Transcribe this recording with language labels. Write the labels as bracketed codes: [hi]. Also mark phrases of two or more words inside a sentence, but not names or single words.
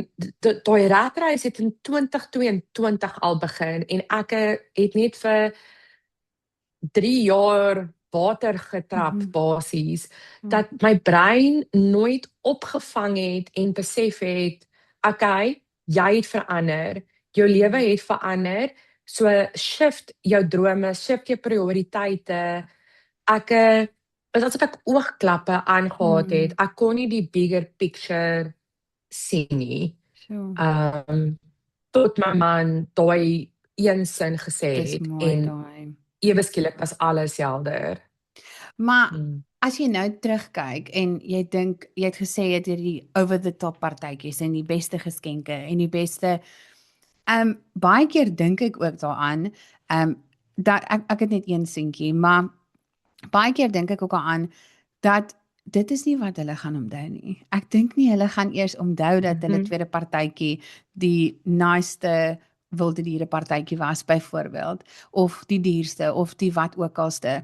[af] Daai ratreis het in 2022 al begin en ek het net vir 3 jaar water getrap basies, dat my brein nooit opgevang het en besef het, okay, jy het verander, jou lewe het verander, so shift jou drome, shift jou prioriteite. Ek is asof ek oogklappe aangehad het. Ek kon nie die [en] bigger picture [af] sien nie. [en] Sure. [af] Tot my man daai een sin gesê Dis het mooi en daai. ewe skielik was alles helder. Maar as jy nou terugkyk en jy dink, jy het gesê jy het hierdie [en] over the top [af] partytjies en die beste geskenke en die beste baie keer dink ek ook daaraan, dat ek het net een seentjie, maar baie keer dink ek ook aan dat dit is nie wat hulle gaan onthou nie. Ek dink nie hulle gaan eers onthou dat hulle tweede partytjie die naaste wilde diere partytjie was byvoorbeeld, of die duurste of die wat ook alste.